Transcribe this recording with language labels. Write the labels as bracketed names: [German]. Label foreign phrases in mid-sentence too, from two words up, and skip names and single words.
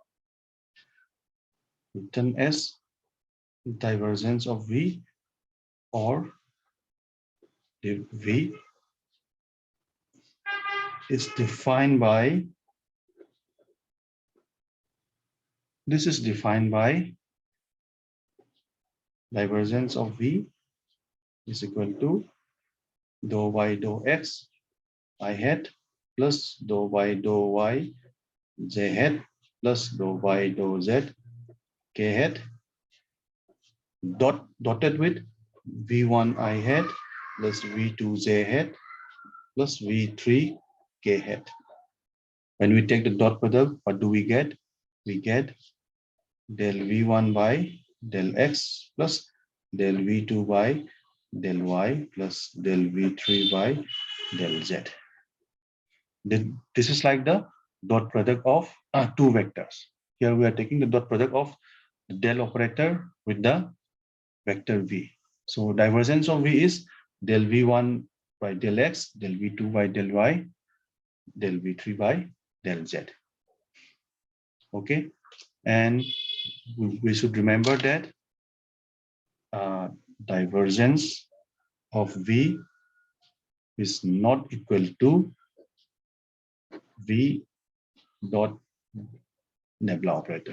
[English] divergence of V, or the V is defined by, this is defined by divergence of V is equal to dou y dou x I hat plus dou y j hat plus dou y dou z k hat dotted with v1 I hat plus v2 j hat plus v3 k hat. When we take the dot product, what do we get? We get del v1 by del x plus del v2 by del y plus del v3 by del z. This is like the dot product of two vectors. Here we are taking the dot product of the del operator with the vector v. So divergence of v is del v1 by del x, del v2 by del y, del v3 by del z. Okay, and we should remember that divergence of v is not equal to v dot nabla operator.